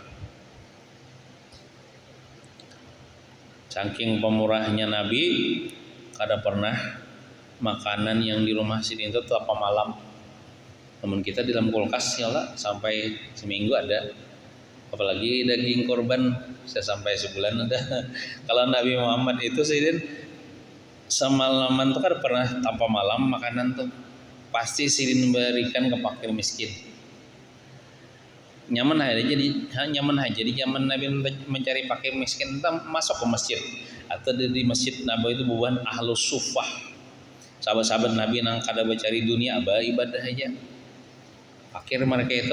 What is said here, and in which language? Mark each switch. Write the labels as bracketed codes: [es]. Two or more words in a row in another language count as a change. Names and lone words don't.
[bjn] Saking pemurahnya Nabi kada pernah makanan yang di rumah sini itu apa malam. [id] Namun kita di dalam kulkas ya lah sampai seminggu ada. Apalagi daging korban saya sampai sebulan ada. [bjn] Kalau Nabi Muhammad itu sidin semalaman tuh kan pernah tanpa malam makanan tuh pasti sidin memberikan ke fakir miskin. Nyaman aja jadi zaman Nabi mencari fakir miskin entah masuk ke masjid atau di masjid Nabi itu bukan [ar] أهل الصفة [bjn] sahabat-sahabat Nabi nang kada mencari dunia ibadah aja fakir mereka itu.